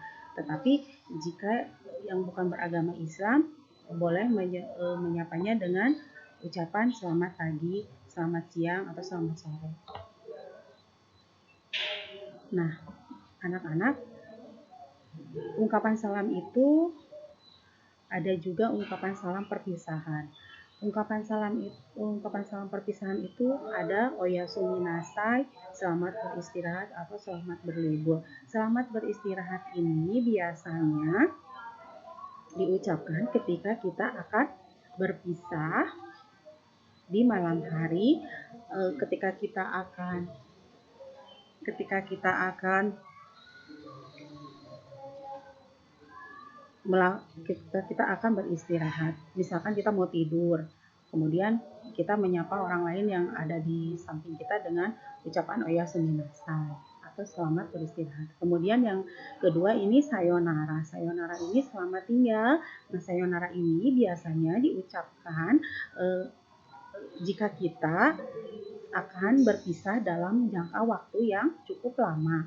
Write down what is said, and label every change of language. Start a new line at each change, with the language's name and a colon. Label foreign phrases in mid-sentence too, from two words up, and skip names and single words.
Indonesian: Tetapi jika yang bukan beragama Islam, boleh menyapanya dengan ucapan selamat pagi, selamat siang, atau selamat sore. Nah, anak-anak, ungkapan salam itu ada juga ungkapan salam perpisahan. Ungkapan salam perpisahan itu ada
Japanese: おやすみなさい,
Indonesian: selamat beristirahat atau selamat berlibur. Selamat beristirahat ini biasanya diucapkan ketika kita akan berpisah di malam hari, ketika kita akan beristirahat. Misalkan kita mau tidur, kemudian kita menyapa orang lain yang ada di samping kita dengan ucapan
Japanese: おやすみなさい
Indonesian: atau selamat beristirahat. Kemudian yang kedua ini sayonara. Sayonara ini selamat tinggal. Nah, sayonara ini biasanya diucapkan jika kita akan berpisah dalam jangka waktu yang cukup lama.